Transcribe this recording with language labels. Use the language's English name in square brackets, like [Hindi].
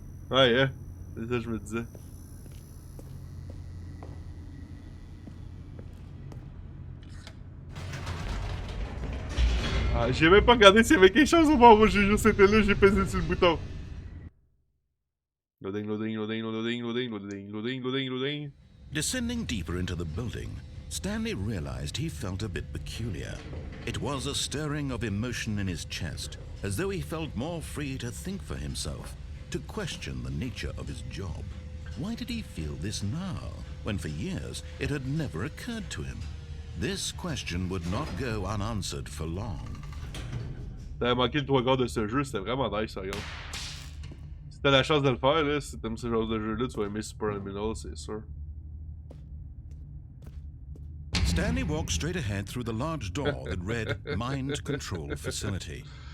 [French] Ouais, hein. C'est ça que je me disais. Ah, j'ai même pas regardé s'il y avait quelque chose au bord où j'ai juste été là, j'ai pesé sur le bouton. [English] Loading, loading, loading, loading, loading, loading, loading, loading, loading. Descending deeper into the building, Stanley realized he felt a bit peculiar. It was a stirring of emotion in his chest, as though he felt more free to think for himself, to question the nature of his job. Why did he feel this now, when for years it had never occurred to him? This question would not go unanswered for long. [French] T'avais manqué le 3 quarts de ce jeu, c'était vraiment nice, regarde. Si t'as la chance de le faire, là, si t'aimes ce genre de jeu-là, tu vas aimer Superliminal, c'est sûr. [English] Stanley walked straight ahead through the large door that read Mind Control Facility.